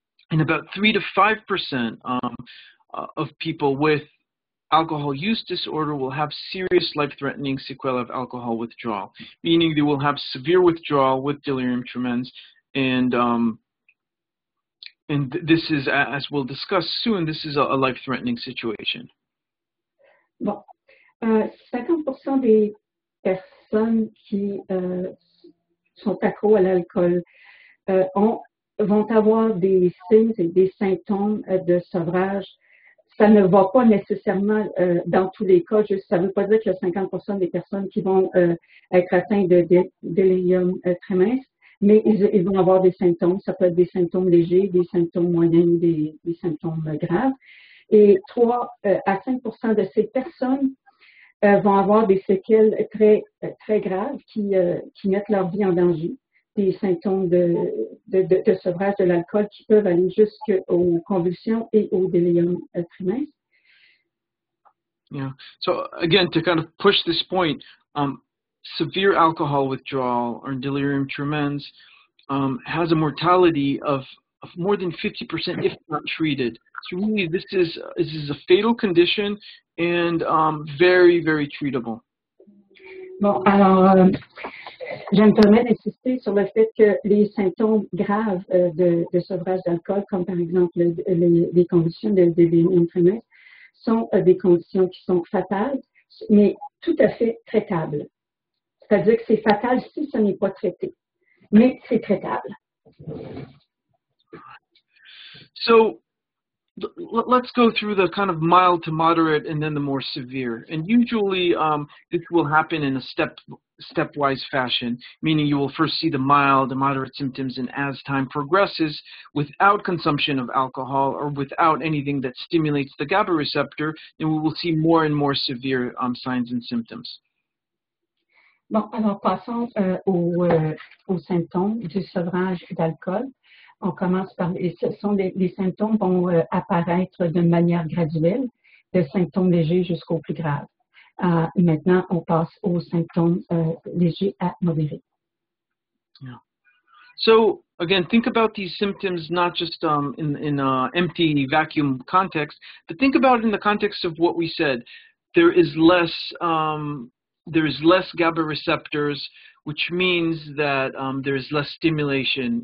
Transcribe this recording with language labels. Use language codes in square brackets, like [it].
[en] And about 3 to 5% of people with alcohol use disorder will have serious life-threatening sequelae of alcohol withdrawal, meaning they will have severe withdrawal with delirium tremens, and this is, as we'll discuss soon, this is a life-threatening situation. [fr] Bon, 50% des personnes qui sont accros à l'alcool vont avoir des signes et des symptômes de sevrage. Ça ne va pas nécessairement dans tous les cas, ça ne veut pas dire que 50% des personnes qui vont être atteintes de délirium tremens, mais ils vont avoir des symptômes. Ça peut être des symptômes légers, des symptômes moyens, des symptômes graves. Et 3 à 5% de ces personnes vont avoir des séquelles très, très graves qui mettent leur vie en danger. Des symptômes de sevrage de l'alcool qui peuvent aller jusqu'aux convulsions et au délirium tremens. [en] Yeah. So again, to kind of push this point, severe alcohol withdrawal or delirium tremens has a mortality of more than 50% if not treated. So really, this is a fatal condition and very, very treatable. [fr] Bon, alors, je me permets d'insister sur le fait que les symptômes graves de sevrage d'alcool, comme par exemple les conditions de délirium tremens, sont des conditions qui sont fatales, mais tout à fait traitables. C'est-à-dire que c'est fatal si ce n'est pas traité, mais c'est traitable. [en] So let's go through the kind of mild to moderate and then the more severe. And usually this will happen in a stepwise fashion, meaning you will first see the mild and moderate symptoms, and as time progresses, without consumption of alcohol or without anything that stimulates the GABA receptor, then we will see more and more severe signs and symptoms. [fr] Bon, alors passons aux symptômes du sevrage d'alcool. On commence par, les symptômes vont apparaître de manière graduelle, de symptômes légers jusqu'aux plus graves. Maintenant, on passe aux symptômes légers à modérés. [en] Yeah. So again, think about these symptoms not just in empty vacuum context, but think about it in the context of what we said. There is less GABA receptors, which means that there is less stimulation.